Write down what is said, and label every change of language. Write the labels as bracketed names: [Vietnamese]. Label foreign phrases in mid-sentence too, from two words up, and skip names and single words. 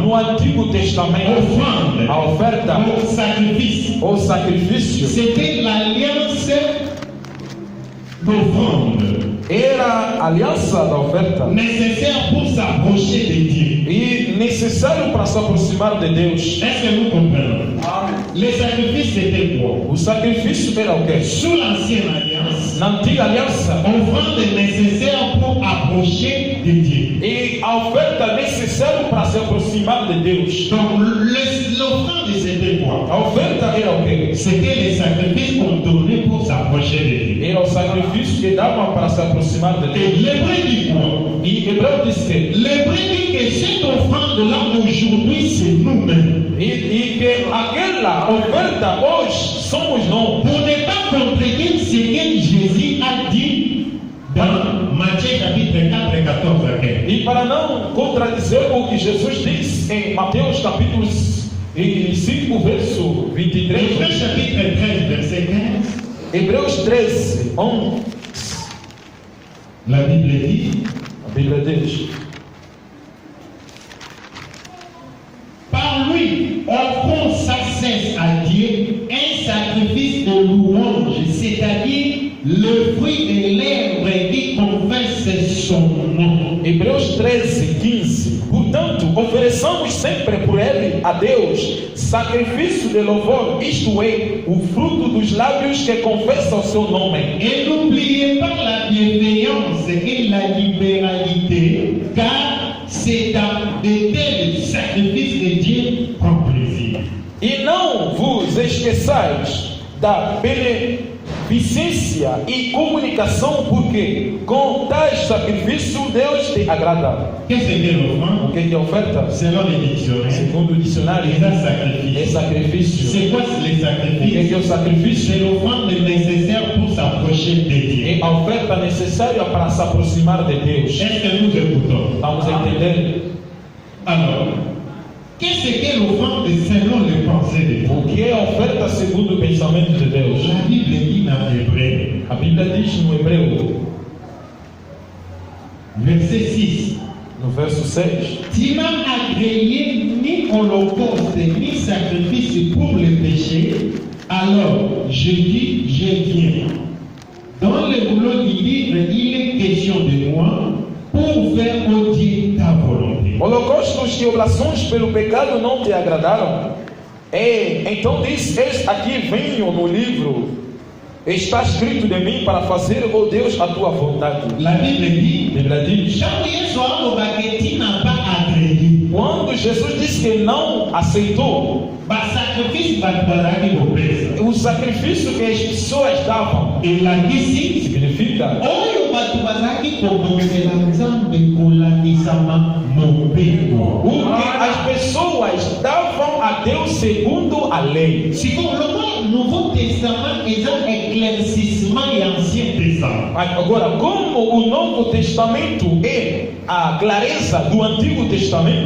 [Portuguese] no Antigo Testamento, [French] offrande, [Portuguese] a oferta, o sacrifício, [French] c'était l'alliance d'offrande. [Portuguese] Era a aliança da oferta, [French] nécessaire pour s'approcher de Dieu, [Portuguese] e necessário para se aproximar de Deus. [French] Est-ce que nous comprenons? Les sacrifices c'était quoi? [Portuguese] O sacrifício era o quê? [French] Sous l'ancienne alliance, [Portuguese] na antiga aliança, [French] offrande nécessaire pour approcher de Dieu. [Portuguese] E a oferta necessária para se aproximar de Deus. [French] Donc l'offrande c'était quoi? [Portuguese] A oferta era o quê? [French] C'était les sacrifices qu'on donnait pour s'approcher de Dieu. [Portuguese] Era o sacrifício que davam para se aproximar de Deus. [French] Et l'hébreu dit quoi? [Portuguese] E Hebreu diz que [French] l'hébreu dit que cette offrande-là aujourd'hui c'est nous-mêmes. [Portuguese] E que aquela oferta hoje somos nós. [French] Pour ne pas contredire ce que Jésus a dit dans Matthieu chapitre 4 et 14 à 15. [Portuguese] E para não contradizer o que Jesus diz em Mateus capítulo 5, verso 23. [French] Hébreux chapitre 13, verset 15. [Portuguese] Hebreus 13, 11. [French] La Bible dit, [Portuguese] a Bíblia diz, [French] par lui, offrons sans cesse à Dieu un sacrifice de louange, c'est-à-dire le fruit des lèvres qui confesse son nom. [Portuguese] Hebreus 13, 15. Portanto, ofereçamos sempre por ele a Deus sacrifício de louvor, isto é, o fruto dos lábios que confessa o seu nome. [French] Et n'oubliez pas la bienveillance et la libéralité, car c'est dans de tels sacrifices que Dieu prend plaisir. [Portuguese] E não vos esqueçais da beneficência e comunicação, porque com tais sacrifício Deus te agrada. [French] Qu'est-ce que l'offrande? [Portuguese] O que é oferta? [French] Selon les dictionnaires, [Portuguese] Segundo o dicionário, [French] c'est [Portuguese] é sacrifício. [French] C'est quoi les [Portuguese] O [French] sacrifices? [Portuguese] que é o sacrifício? [French] C'est l'offrande nécessaire pour s'approcher de Dieu. [Portuguese] É a oferta necessária para se aproximar de Deus. [French] Est-ce que nous écoutons? [Portuguese] Estamos a entender? [French] Alors, qu'est-ce que l'offrande selon les pensées de Dieu? [Portuguese] O que é a oferta segundo o pensamento de Deus? [French] La Bible dit dans Hébreu, [Portuguese] A Bíblia diz no Hebreu, [French] verset 6, [Portuguese] no verso 6, [French] tu n'as agréé ni holocauste ni sacrifice pour le péché, alors je dis, je viens. Dans le boulot du livre, il est question de moi pour faire au Dieu ta volonté. [Portuguese] holocaustos e oblações pelo pecado não te agradaram? Então diz, eis aqui venho no livro, está escrito de mim para fazer, ó Deus, a tua vontade. [French] La Bible dit, [Portuguese] A Bíblia diz, [French] tu n'as pas agréé. [Portuguese] quando Jesus disse que não aceitou [French] Sacrifice [Portuguese] o sacrifício que as pessoas davam, [French] et la d'ici, [Portuguese] significa [Lingala] oyo batu bazaki kobonzela nzambe kolandisama mobeko. [Portuguese] o que as pessoas davam a Deus segundo a lei. Se como o Novo Testamento é eclaircissement e Ancien Testamento. Agora, como o Novo Testamento é a clareza do Antigo Testamento,